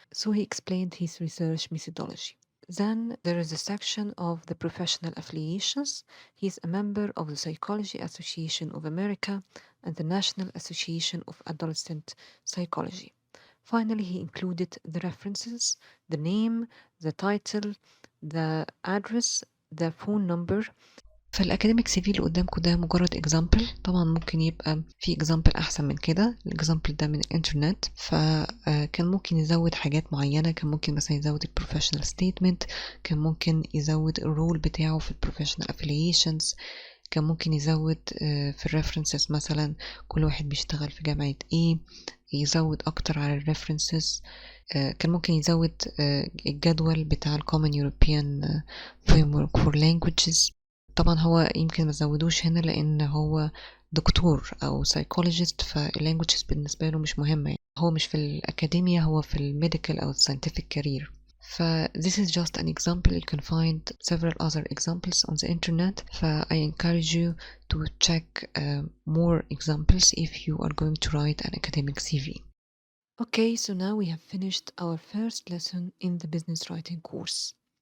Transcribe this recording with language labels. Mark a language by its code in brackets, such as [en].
[en] So he explained his research methodology. Then there is a section of the professional affiliations. He is a member of the Psychology Association of America and the National Association of Adolescent Psychology. Finally, he included the references, the name, the title, the address, the phone number. [ar] فالأكاديميك سي في اللي قدامكم ده مجرد اكزامبل. طبعا ممكن يبقى في اكزامبل أحسن من كده. الاكزامبل ده من الإنترنت، فكان ممكن يزود حاجات معينة. كان ممكن مثلا يزود البروفيشنال ستيتمنت، كان ممكن يزود الرول بتاعه في البروفيشنال افيليشنز، كان ممكن يزود في الريفرنسز مثلا كل واحد بيشتغل في جامعة ايه، يزود أكتر على الريفرنسز. كان ممكن يزود الجدول بتاع ال Common European Framework for Languages. طبعا هو يمكن ما زودوش هنا لأن هو دكتور أو psychologist، فاللانجوجز بالنسبة له مش مهمة يعني. هو مش في الأكاديمية، هو في الميديكال أو scientific career. [en] This is just an example. You can find several other examples on the internet. I encourage you to check more examples if you are going to write an academic CV. Okay, so now we have finished our first lesson in the business writing course.